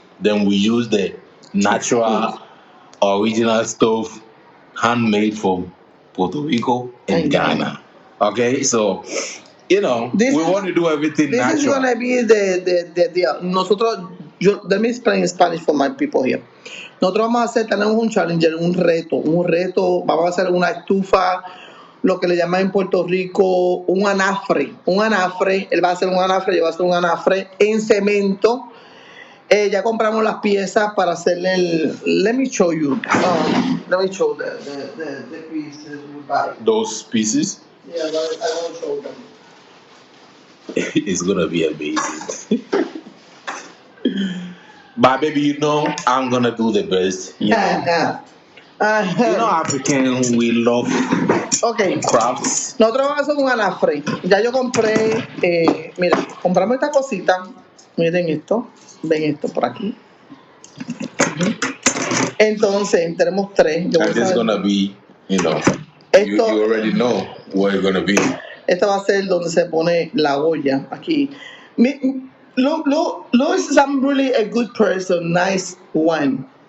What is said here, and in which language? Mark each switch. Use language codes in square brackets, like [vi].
[en] Then we use the natural, original stove, handmade from Puerto Rico and Ghana. Okay, so we want to do everything natural. This is gonna be the nosotros let me explain Spanish for my people here. [es] Nosotros vamos a hacer, tenemos un challenger, un reto, vamos a hacer una estufa, lo que le llaman en Puerto Rico un anafre, él va a hacer un anafre, yo voy a hacer un anafre en cemento. Ya compramos las piezas para hacerle [en] let me show you the pieces we buy. Those pieces? Yeah, I want to show them. It's gonna be amazing. But baby, you know I'm gonna do the best. You know, African, we love crafts. [es] Nosotros vamos a hacer un anafre. Ya yo compré, mira, compramos esta cosita. Miren esto, ven esto por aquí. Entonces tenemos 3. [en] And it's gonna be, you know, you already know what it's gonna be. [es] Esto va a ser donde se pone la olla aquí. [en] Louis is really a good person, nice one.